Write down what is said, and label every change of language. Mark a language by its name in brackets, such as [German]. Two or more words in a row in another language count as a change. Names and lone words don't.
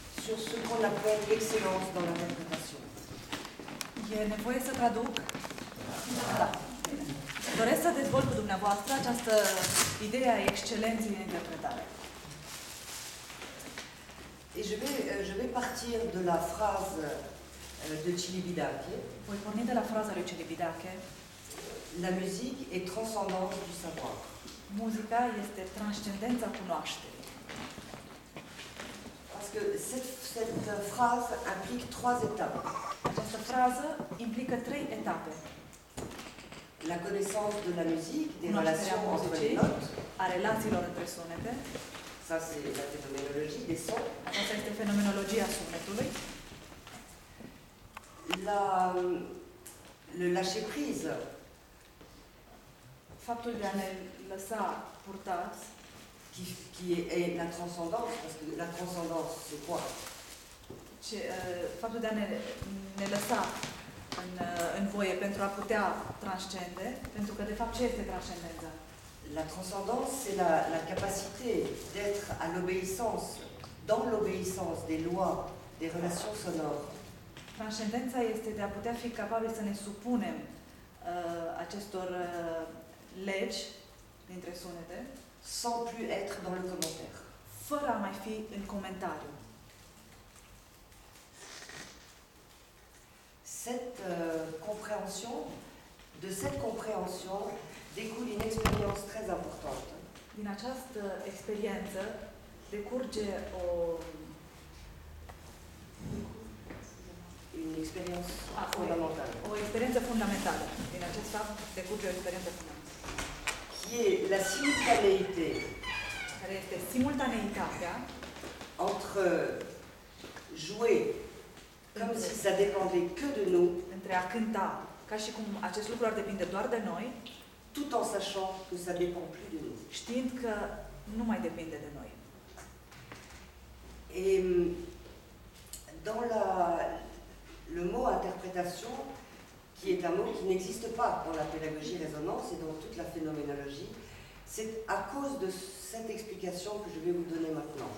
[French] sur ce qu'on appelle l'excellence dans l'interprétation. [Romanian] E nevoie să traduc? Da. Doresc să dezvolt cu dumneavoastră această idee a excelenței în interpretare. [French] Et je vais partir de la phrase de Celibidache. [Romanian] Voi porni de la fraza lui Celibidache. [French] La musique est transcendance du savoir. [Romanian] Muzica este transcendența cunoașterii. [French] Parce que cette phrase implique trois étapes. [Romanian] Această frază implică 3 etape. [French] La connaissance de la musique, des relations entre les notes. [Romanian] A relațiilor între sunete. [French] Ça, c'est la phénoménologie des sons. [Romanian] Aceasta este fenomenologia sunetului. [French] Le lâcher prise. [Romanian] Faptul de a ne lăsa purtați. [French] Qui est la transcendance, parce que la transcendance, c'est quoi? [Romanian] Faptul de a ne lăsa în voie pentru a putea transcende, pentru că de fapt ce este transcendența? [French] La transcendance, c'est la capacité d'être à l'obéissance, dans l'obéissance des lois, des relations sonores. [Romanian] Transcendența este de a putea fi capabili să ne supunem acestor legi dintre sunete, [French] sans plus être dans le commentaire. [Romanian] Fără a mai fi în comentariu. [French] De cette compréhension découle une expérience très importante. [Romanian] Din această experiență decurge [French] une expérience fondamentale. [Romanian] O experiență fundamentală. Din acest fapt decurge o experiență fundamentală. [French] Qui est la simultanéité. [Romanian] Care este simultaneitatea [French] entre jouer comme si ça dépendait que de nous, [Romanian] între a cânta ca și cum acest lucru ar depinde doar de noi, [French] tout en sachant que ça dépend plus de nous. [Romanian] Știind că nu mai depinde de noi. [French] Et dans le mot interprétation, qui est un mot qui n'existe pas dans la pédagogie résonance et dans toute la phénoménologie, c'est à cause de cette explication que je vais vous donner maintenant.